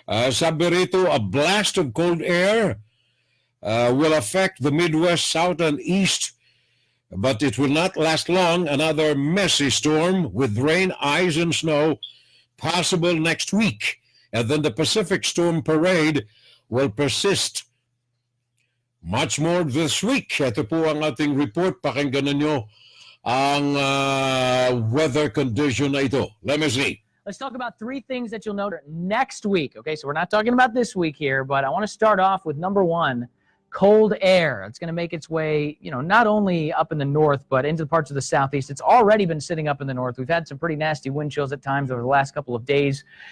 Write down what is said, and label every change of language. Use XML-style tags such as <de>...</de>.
<tl>Sabi rito,</tl> <en>a blast of cold air will affect the Midwest, South, and East, but it will not last long. Another messy storm with rain, ice, and snow possible next week. And then the Pacific Storm Parade will persist much more this week.</en> <tl>Ito po ang ating report. Pakinggan ninyo ang weather condition na ito.</tl> <en>Let me see. Let's talk about three things that you'll note next week. Okay, so we're not talking about this week here, but I want to start off with number one, cold air. It's going to make its way, not only up in the north, but into parts of the southeast. It's already been sitting up in the north. We've had some pretty nasty wind chills at times over the last couple of days.</en>